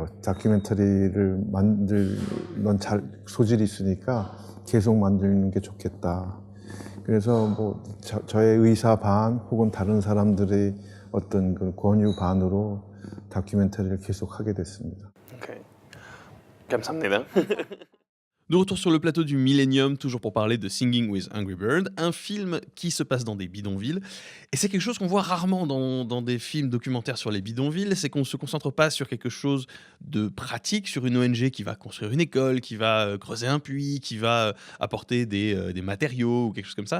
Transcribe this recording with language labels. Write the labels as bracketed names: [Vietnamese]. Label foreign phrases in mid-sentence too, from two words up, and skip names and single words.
[Korean] 다큐멘터리를 넌 잘 소질이 있으니까 계속 만드는 게 좋겠다. 그래서 뭐 저의 의사 반 혹은 다른 사람들의 어떤 그 권유 반으로 다큐멘터리를 계속 하게 됐습니다. Okay. 감사합니다. [French] De retour sur le plateau du Millennium, toujours pour parler de Singing with Angry Bird, un film qui se passe dans des bidonvilles. Et c'est quelque chose qu'on voit rarement dans des films documentaires sur les bidonvilles, c'est qu'on ne se concentre pas sur quelque chose de pratique, sur une ONG qui va construire une école, qui va creuser un puits, qui va apporter des matériaux ou quelque chose comme ça.